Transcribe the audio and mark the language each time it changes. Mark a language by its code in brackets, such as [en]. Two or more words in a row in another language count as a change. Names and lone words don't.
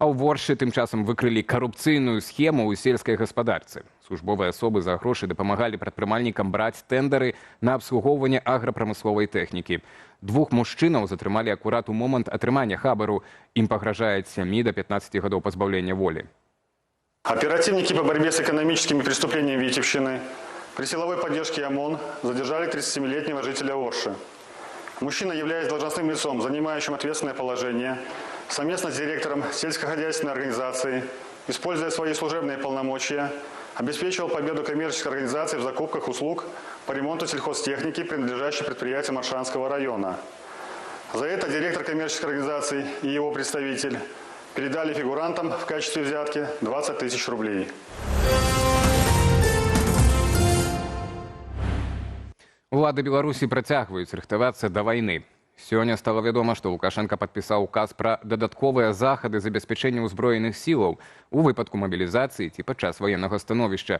[be] А ў Воршы тым часам выкрылі карупцыйную схему ў сельскай гаспадарцы. Службовыя асобы за грошы дапамагалі прадпрымальнікам браць тэндары на абслугоўванне аграпрамысловай тэхнікі. 2 мужчынаў затрымалі акурат у момант атрымання хабару. Ім пагражае ад 7 до 15 гадоў пазбаўлення волі. [ru] Оперативники по борьбе с экономическими преступлениями Витебщины при силовой поддержке ОМОН задержали 37-летнего жителя Орши. Мужчина, являясь должностным лицом, занимающим ответственное положение, совместно с директором сельскохозяйственной организации, используя свои служебные полномочия, обеспечивал победу коммерческой организации в закупках услуг по ремонту сельхозтехники, принадлежащей предприятиям Аршанского района. За это директор коммерческой организации и его представитель передали фигурантам в качестве взятки 20 тысяч рублей. [be] Улады Беларусі працягваюць рыхтавацца да вайны. Сёння стала вядома, што Лукашенко падпісаў указ пра дадатковыя захады забеспячэння ўзброеных сілаў у выпадку мабілізацыі ці падчас ваеннага становішча.